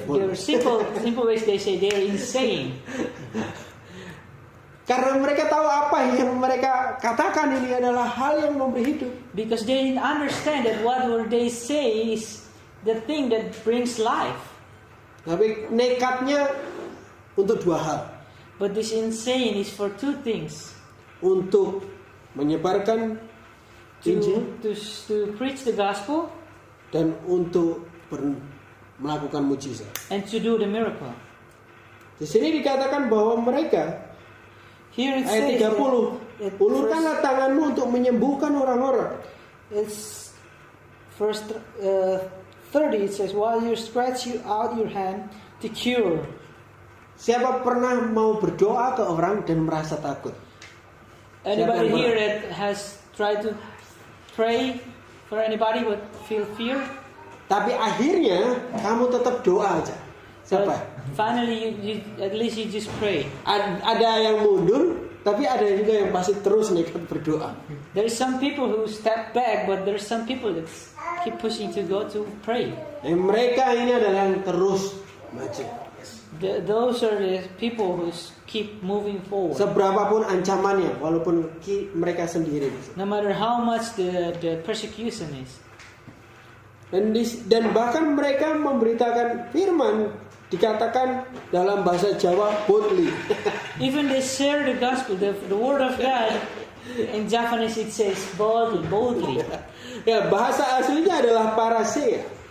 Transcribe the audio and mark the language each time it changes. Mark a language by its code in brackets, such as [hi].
[en] there are simple ways they say they're insane. [id] Karena mereka tahu apa yang mereka katakan ini adalah hal yang memberi hidup. [en] Because they understand that whatever they say is the thing that brings life. [id] Tapi nekatnya untuk dua hal. [en] But this insane is for two things. [id] Untuk menyebarkan Injil [en] To preach the gospel [id] dan untuk melakukan mujizat. [en] and to do the miracle. [id] Di sini dikatakan bahwa mereka [en] Here it [id] ayat [en] says [id] 30, ulurkanlah tanganmu untuk menyembuhkan orang-orang. [en] It's verse 30. It says, while you stretch out your hand to cure. [id] Siapa pernah mau berdoa ke orang dan merasa takut? [en] Anybody [id] Siapa yang [en] here [id] pernah? [en] that has tried to pray for anybody but feel fear? [id] Tapi akhirnya kamu tetap doa aja. Siapa? [en] But finally, you at least you just pray. [id] Ada yang mundur, tapi ada juga yang pasti terus nekat berdoa. [en] There is some people who step back, but there are some people that keep pushing to go to pray. [id] Mereka ini adalah yang terus maju. [en] Those are the people who keep moving forward. [id] Seberapapun ancamannya, walaupun mereka sendiri. [en] No matter how much the persecution is. [id] Dan bahkan mereka memberitakan firman, dikatakan dalam bahasa Jawa boldly. [en] Even they share the gospel, the word of God. In Japanese it says boldly. [id] Ya, bahasa aslinya adalah parasia.